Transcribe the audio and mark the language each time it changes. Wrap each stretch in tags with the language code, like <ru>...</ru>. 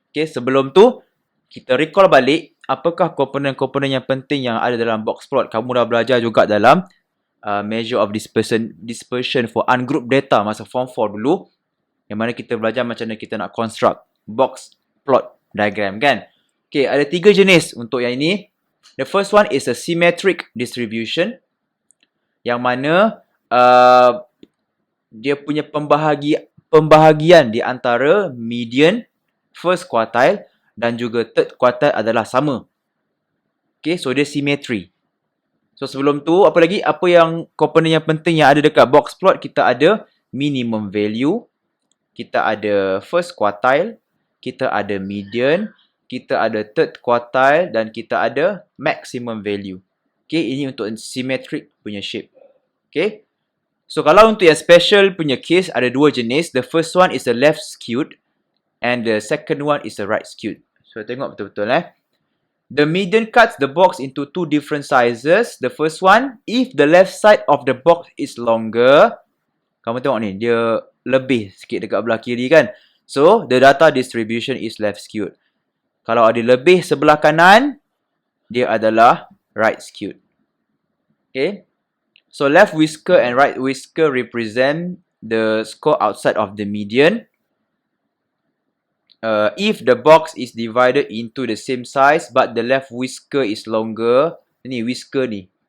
<ms>Okay, sebelum tu, kita recall balik apakah komponen-komponen yang penting yang ada dalam box plot. Kamu dah belajar juga dalam measure of dispersion for ungrouped data masa form 4 dulu. Yang mana kita belajar macam mana kita nak construct box plot diagram kan. Okay, ada 3 jenis untuk yang ini.</ms> <en>The first one is a symmetric distribution.</en> <ms>Yang mana dia punya pembahagian di antara median, first quartile dan juga third quartile adalah sama. Okay, so dia symmetry. So sebelum tu, apa lagi? Apa yang komponen yang penting yang ada dekat box plot? Kita ada minimum value, kita ada first quartile, kita ada median, kita ada third quartile dan kita ada maximum value. Okay, ini untuk symmetric punya shape. Okay. So kalau untuk yang special punya case ada dua jenis.</ms> <en>The first one is the left skewed and the second one is the right skewed. So</en> <ms>tengok betul-betul</ms> <en>The median cuts the box into two different sizes. The first one, if the left side of the box is longer,</en> <ms>kamu tengok ni, dia lebih sikit dekat belah kiri kan.</ms> <en>So, the data distribution is left skewed.</en> <ms>Kalau ada lebih sebelah kanan, dia adalah right skewed.</ms> <en>Okay. So, left whisker and right whisker represent the score outside of the median. If the box is divided into the same size but the left whisker is longer,</en> <ms>ni whisker ni.</ms>